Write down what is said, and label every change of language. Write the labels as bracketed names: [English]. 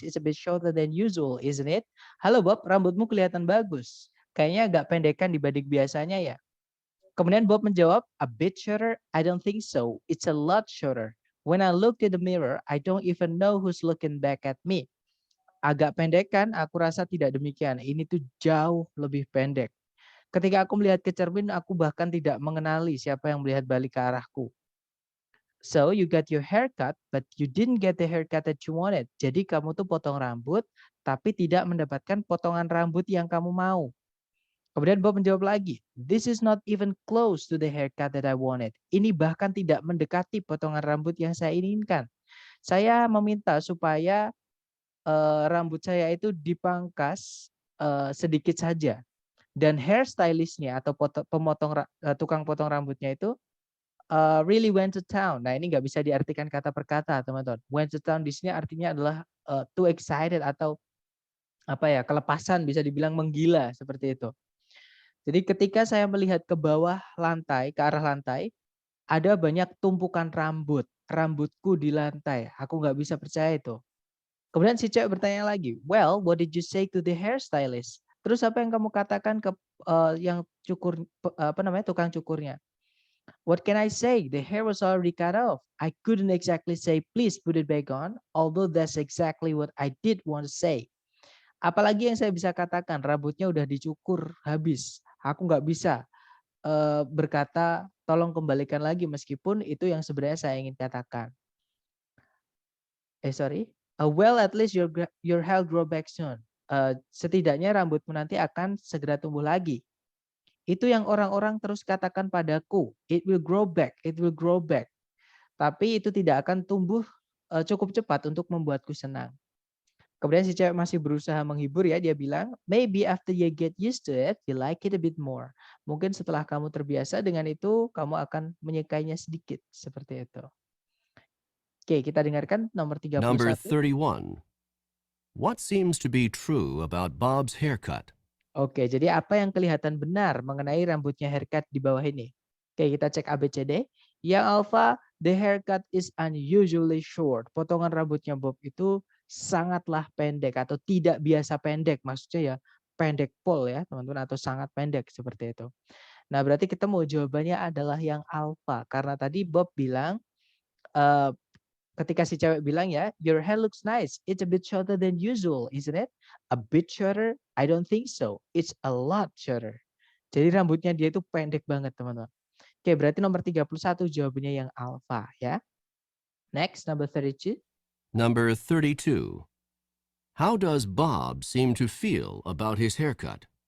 [English] It's a bit shorter than usual, isn't it?" [Indonesian] "Halo Bob, rambutmu kelihatan bagus. Kayaknya agak pendekan dibanding biasanya ya." Kemudian Bob menjawab, [English] "A bit shorter? I don't think so. It's a lot shorter. When I look in the mirror, I don't even know who's looking back at me." [Indonesian] Agak pendek kan? Aku rasa tidak demikian. Ini tuh jauh lebih pendek. Ketika aku melihat ke cermin, aku bahkan tidak mengenali siapa yang melihat balik ke arahku. [English] So you got your haircut, but you didn't get the haircut that you wanted. [Indonesian] Jadi kamu tuh potong rambut, tapi tidak mendapatkan potongan rambut yang kamu mau. Kemudian Bob menjawab lagi, [English] "This is not even close to the haircut that I wanted." [Indonesian] Ini bahkan tidak mendekati potongan rambut yang saya inginkan. Saya meminta supaya rambut saya itu dipangkas sedikit saja. Dan hairstylist-nya atau tukang potong rambutnya itu [English] really went to town. [Indonesian] Nah, ini nggak bisa diartikan kata per kata, teman-teman. Went to town di sini artinya adalah [English] too excited [Indonesian] atau apa ya, kelepasan, bisa dibilang menggila seperti itu. Jadi ketika saya melihat ke bawah lantai, ke arah lantai, ada banyak tumpukan rambut. Rambutku di lantai. Aku nggak bisa percaya itu. Kemudian si cewek bertanya lagi, [English] well, what did you say to the hairstylist? [Indonesian] Terus apa yang kamu katakan ke yang cukur, apa namanya, tukang cukurnya? [English] What can I say? The hair was already cut off. I couldn't exactly say, please put it back on, although that's exactly what I did want to say. [Indonesian] Apalagi yang saya bisa katakan, rambutnya udah dicukur habis. Aku nggak bisa berkata, tolong kembalikan lagi, meskipun itu yang sebenarnya saya ingin katakan. [English] Well, at least your hair grow back soon. [Indonesian] Setidaknya rambutmu nanti akan segera tumbuh lagi. Itu yang orang-orang terus katakan padaku. [English] It will grow back, it will grow back. [Indonesian] Tapi itu tidak akan tumbuh cukup cepat untuk membuatku senang. Kemudian si cewek masih berusaha menghibur ya, dia bilang, [English] maybe after you get used to it, you like it a bit more. [Indonesian] Mungkin setelah kamu terbiasa dengan itu, kamu akan menyukainya sedikit, seperti itu. Oke, kita dengarkan nomor 31. [English] Number 31. What seems to be true about Bob's haircut? [Indonesian] Oke, jadi apa yang kelihatan benar mengenai rambutnya haircut di bawah ini? Oke, kita cek ABCD. Yang alpha, [English] the haircut is unusually short. [Indonesian] Potongan rambutnya Bob itu sangatlah pendek atau tidak biasa pendek. Maksudnya ya pendek pol ya teman-teman, atau sangat pendek seperti itu. Nah, berarti kita mau jawabannya adalah yang alpha. Karena tadi Bob bilang, ketika si cewek bilang ya, [English] your hair looks nice. It's a bit shorter than usual, isn't it? A bit shorter? I don't think so. It's a lot shorter. [Indonesian] Jadi rambutnya dia itu pendek banget teman-teman. Oke, berarti nomor 31 jawabannya yang alpha ya. [English] Next, number 32. Number 32. How does Bob seem to feel about his haircut?